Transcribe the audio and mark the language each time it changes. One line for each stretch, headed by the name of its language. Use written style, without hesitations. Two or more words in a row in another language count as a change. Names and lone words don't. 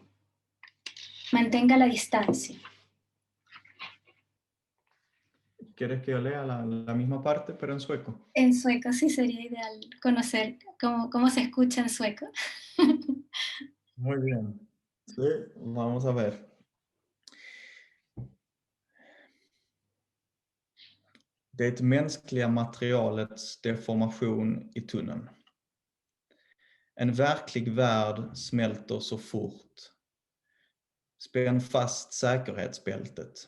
Spanish: Mantenga la distancia. ¿Quieres que yo lea la misma parte, pero en sueco? En sueco sí sería ideal conocer cómo se escucha en sueco. Muy bien. Sí, vamos a ver.
Swedish: Det mänskliga materialets deformation i tunneln. En verklig värld smälter så fort. Spänn fast säkerhetsbältet.